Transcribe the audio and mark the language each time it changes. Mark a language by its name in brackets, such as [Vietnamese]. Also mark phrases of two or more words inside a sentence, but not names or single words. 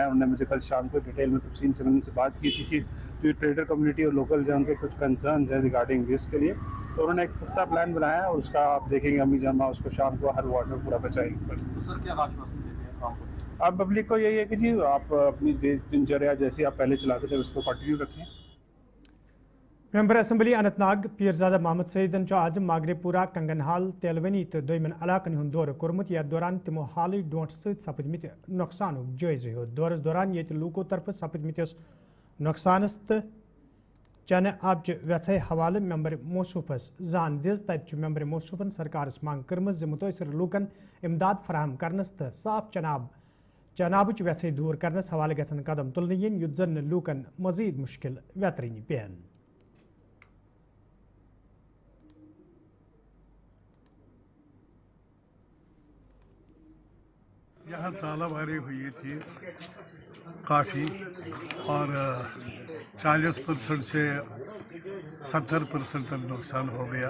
[Hindi] उन्होंने मुझे कल शाम को डिटेल में तफसील से उनसे बात की थी कि जो [English] trader community [Hindi] और लोकल जो उनके कुछ कंसर्न हैं [English] regarding this [Hindi] के लिए, तो उन्होंने एक पुख्ता प्लान बनाया और उसका आप देखेंगे अम्मी जामा उसको शाम को हर वार्ड में पूरा बचाएंगे। तो सर क्या आश्वासन देते हैं काम को? अब पब्लिक को यही है कि जी आप अपनी दिनचर्या जैसे आप पहले चलाते थे उसको कंटिन्यू रखें। [English] Member Assembly [Kashmiri] अनंतनाग पीरजादा मोहम्मद सईदन आज मागरेपुरा कंगनहाल तेलवनी तो दोयमन इलाकन हुंद दौर कोर्मुत। यथ दौरान तिमो हाल डोंट सपदमित नुकसान जायजे हो। दौरस दौरान ये लूको तरफ सपदमिस नुकसानस तो चन आबच व्यथ हवाले मेंबर मौसूफस जान दिज। तत मेंबर मौसूफन सरकारस मांग कर्म मुतासर लूकन इमदाद फराहम करनस तो साफ चनाबच व्यथ दूर करनस हवाले गसन कदम तुलने yin युत जन लूकन मजीद मुश्किल व्यतरनी पेन। [Hindi] यहाँ तालाबारी हुई थी काफ़ी और 40% से 70% तक नुकसान हो गया।